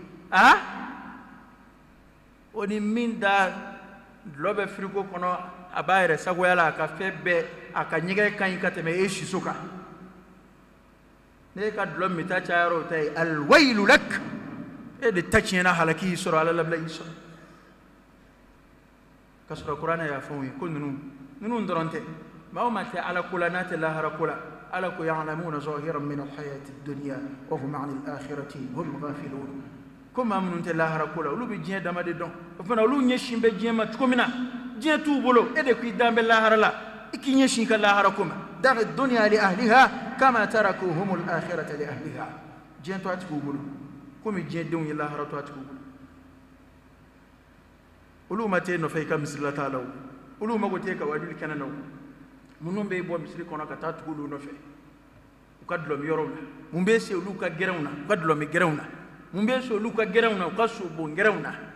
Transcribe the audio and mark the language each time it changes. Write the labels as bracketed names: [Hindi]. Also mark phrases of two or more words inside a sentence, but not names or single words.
[Bambara] o ni min da dulɔ bɛ frigo kɔnɔ a b'a yɛrɛ sagoya la a ka fɛn bɛɛ a ka ɲɛgɛn ka ɲi ka tɛmɛ e siso kan ne ka dulɔ min ta cayara o ta ye [Arabic] الويل لك [Bambara] e de ta tiɲɛna halaki y'i sɔrɔ ala labila y'i sɔrɔ ka sɔrɔ kuranɛ y'a fɛnw ye ko ninnu dɔrɔn tɛ maa o maa tɛ ala ko la n'a tɛ lahara ko la ala ko [Arabic] يعلمون ظاهرا من الحياة الدنيا وهم عن الآخرة هم غافلون [Bambara] ko maa minnu tɛ lahara ko la olu bɛ diɲɛ dama de dɔn o fana olu ɲɛsin bɛ diɲɛ ma cogo min na diɲɛ t'u bolo e de ko i dan bɛ lahara la i k'i ɲɛsin i ka lahara ko ma [Arabic] دع الدنيا لأهلها كما تركوا هم الآخرة لأهلها [Bambara] kama taraku hum al-akhirata li ahliha diɲɛ to a tigiw bolo komi diɲɛ denw ye lahara to a tigiw bolo olu ma t'e nɔfɛ i ka misirila t'a la o olu mago t'e ka wajuli kɛnɛ na o minnu bɛ bɔ misiri kɔnɔ ka taa tugu olu nɔfɛ u ka dulɔmi yɔrɔw la mun bɛ se olu ka gɛrɛnw na u ka dulɔmi gɛrɛnw na mun bɛ se olu ka gɛrɛnw na u ka sobon gɛrɛnw na